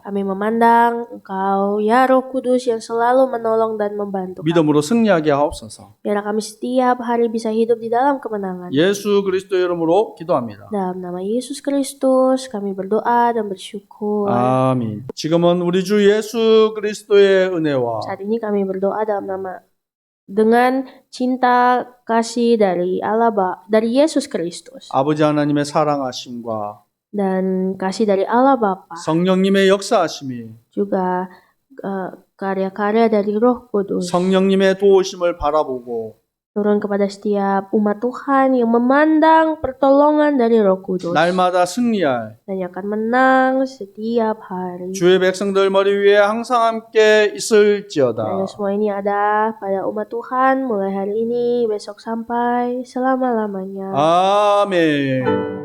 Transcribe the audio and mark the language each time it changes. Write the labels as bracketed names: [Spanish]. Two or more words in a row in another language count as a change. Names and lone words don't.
[Indonesian] Kami memandang Engkau, ya Roh Kudus yang selalu menolong dan membantu kami. [Korean] 믿음으로 승리하게 하옵소서. [Indonesian] Biarlah kami setiap hari bisa hidup di dalam kemenangan. [Korean] 예수 그리스도의 이름으로 기도합니다. [Indonesian] Dalam nama Yesus Kristus kami berdoa dan bersyukur. [Korean] 아멘. 지금은 우리 주 예수 그리스도의 은혜와 [Indonesian] Saat ini kami berdoa dalam nama dengan cinta kasih dari Allah dari Yesus Kristus [Korean] 아버지 하나님의 사랑하심과 [Indonesian] dan kasih dari Allah Bapa, [Korean] 성령님의 역사하심이 [Indonesian] juga karya-karya dari Roh Kudus [Korean] 성령님의 도우심을 바라보고 [Indonesian] turun kepada setiap umat Tuhan yang memandang pertolongan dari Roh Kudus [Korean] 날마다 승리할 [Indonesian] dan yang akan menang setiap hari. [Korean] 주의 백성들 머리 위에 항상 함께 있을지어다. [Indonesian] Dan semua ini ada pada umat Tuhan mulai hari ini, besok sampai selama-lamanya. [Korean] 아멘.